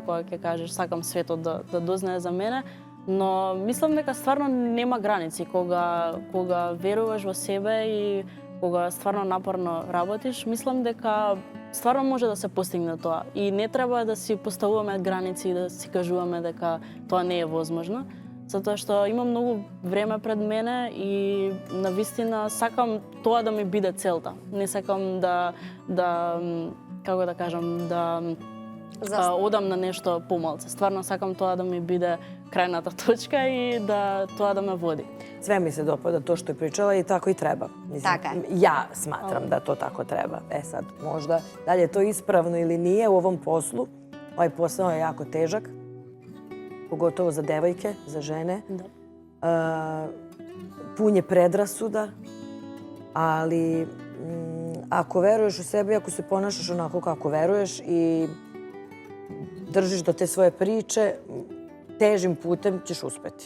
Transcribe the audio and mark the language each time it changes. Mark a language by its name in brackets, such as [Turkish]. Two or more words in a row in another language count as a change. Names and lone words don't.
[Macedonian] кога ќе кажеш сакам светот да дознае за мене, но мислам дека стварно нема граници кога веруваш во себе и кога стварно напорно работиш, мислам дека стварно може да се постигне тоа и не треба да си поставуваме граници и да си кажуваме дека тоа не е возможно, затоа што имам многу време пред мене и навистина сакам тоа да ми биде целта. Не сакам да како да кажам, да одам на нешто помалце. Стварно сакам тоа да ми биде крајната точка и да тоа да ме води. [Serbian] Sve mi se dopada to što je pričala i tako i treba. Mislim, [Macedonian] Така е. [Serbian] ja smatram da to tako treba. Sad, možda, da li je to ispravno ili nije u ovom poslu, ovaj posao je jako težak, pogotovo za devojke, za žene. Pun je predrasuda, ali ako veruješ u sebe, ako se ponašaš onako kako veruješ i držiš do te svoje priče, težim putem ćeš uspeti.